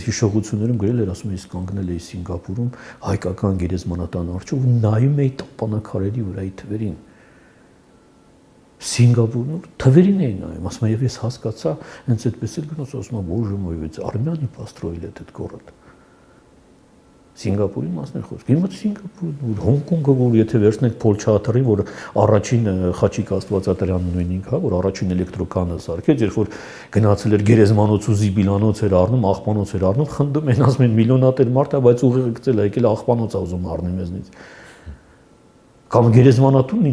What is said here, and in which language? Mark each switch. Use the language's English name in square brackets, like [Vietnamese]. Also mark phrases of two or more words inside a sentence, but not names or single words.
[Armenian] հիշողություններում գրել էր ասում ես կանգնել էի Սինգապուրում հայկական գերեզմանատան առջև ու նայում էի տապանակարերի վրայի թվերին Սինգապուրում թվերին էին նայում ասում եմ ես հասկացա հենց այդպես էլ գնաց ասում եմ [Russian] боже мой ведь армяне построили этот город [Armenian] Սինգապուրի մասն է խոսքը։ Հիմա Սինգապուր, Հոնկոնգը, որ եթե վերցնենք Փոլ Չաթերին, որ առաջին Խաչիկ Աստվածատրյանն նույնինք, հա, որ առաջին էլեկտրոկանը սարքեց, երբ որ գնացել էր գերեզմանոց ու զիբիլանոց էր առնում, աղբանոց էր առնում, խնդում են ասում են միլիոնատեր մարդ է, բայց ուղիղ գծել է, եկել աղբանոց է ուզում առնի մեզնից։ Կամ գերեզմանատունն